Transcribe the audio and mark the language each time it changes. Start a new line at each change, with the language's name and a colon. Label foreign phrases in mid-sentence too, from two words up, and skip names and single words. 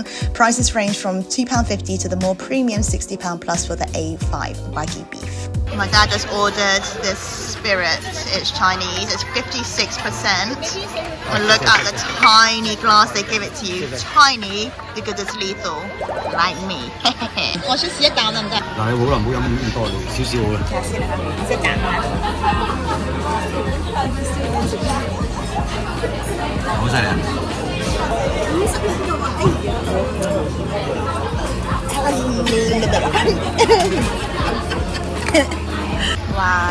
English: Prices range from £2.50 to the more premium £60 plus for the A5 Wagyu beef. My dad just ordered this spirit. It's Chinese. It's 56%. And look at the tiny glass. They give it to you. Tiny because it's lethal. Like me.
Cantonese: 我出試一啖得唔得？嗱，你好啦，唔好飲咁多，少少好啦。試一啖啊！好犀利啊！哇！